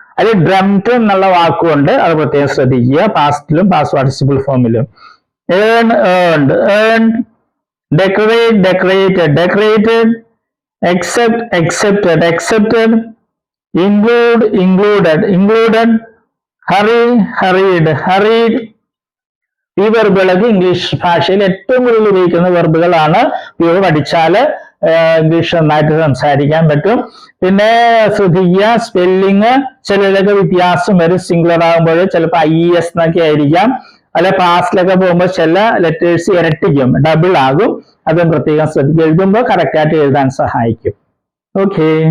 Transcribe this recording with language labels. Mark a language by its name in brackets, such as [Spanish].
[Malayalam] അതിൽ ഡ്രംഡ് എന്നുള്ള വാക്കുകൊണ്ട് അത് പ്രത്യേകം ശ്രദ്ധിക്കുക. പാസ്റ്റിലും past participle ഫോമിലും. [English] Earn, earned, earned. decorate, decorated, decorated. accept, accepted, accepted. include, included, included. hurry, hurried, hurried. [Malayalam] ഈ വെർബുകളൊക്കെ ഇംഗ്ലീഷ് ഭാഷയിൽ ഏറ്റവും കൂടുതൽ ഉപയോഗിക്കുന്ന വെർബുകളാണ്. ഇവ പഠിച്ചാൽ ഇംഗ്ലീഷ് നന്നായിട്ട് സംസാരിക്കാൻ പറ്റും. പിന്നെ ശ്രദ്ധിക്കുക, സ്പെല്ലിങ് ചിലതൊക്കെ വ്യത്യാസം വരും. സിംഗുലർ ആകുമ്പോൾ ചിലപ്പോൾ IES എന്നൊക്കെ ആയിരിക്കാം. അല്ലെ പാസ്റ്റിലൊക്കെ പോകുമ്പോൾ ചില ലെറ്റേഴ്സ് ഇരട്ടിക്കും, ഡബിൾ ആകും. അതും പ്രത്യേകം ശ്രദ്ധിക്കുക. എഴുതുമ്പോൾ കറക്റ്റായിട്ട് എഴുതാൻ സഹായിക്കും. ഓക്കെ.